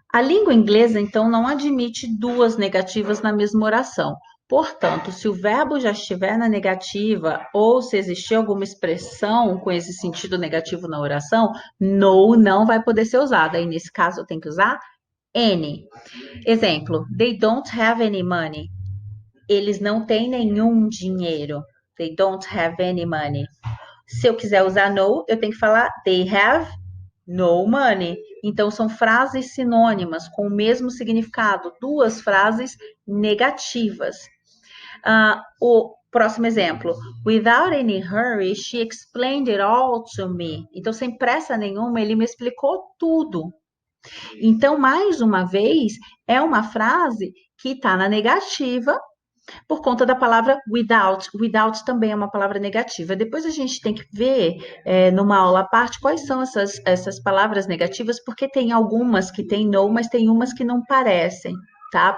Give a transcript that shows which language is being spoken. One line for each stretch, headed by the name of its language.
Portuguese: A língua inglesa, então, não admite duas negativas na mesma oração. Portanto, se o verbo já estiver na negativa ou se existir alguma expressão com esse sentido negativo na oração, no não vai poder ser usada. Aí, nesse caso, eu tenho que usar any. Exemplo,
English: they don't have any money.
Portuguese: Eles não têm nenhum dinheiro.
English: They don't have any money.
Portuguese: Se eu quiser usar no, eu tenho que falar
English: they have no money.
Portuguese: Então, são frases sinônimas com o mesmo significado, duas frases negativas. O próximo exemplo.
English: Without any hurry, she explained it all to me.
Portuguese: Então, sem pressa nenhuma, ele me explicou tudo. Então, mais uma vez, é uma frase que está na negativa por conta da palavra without. Without também é uma palavra negativa. Depois a gente tem que ver, numa aula à parte, quais são essas palavras negativas, porque tem algumas que tem no, mas tem umas que não parecem, tá?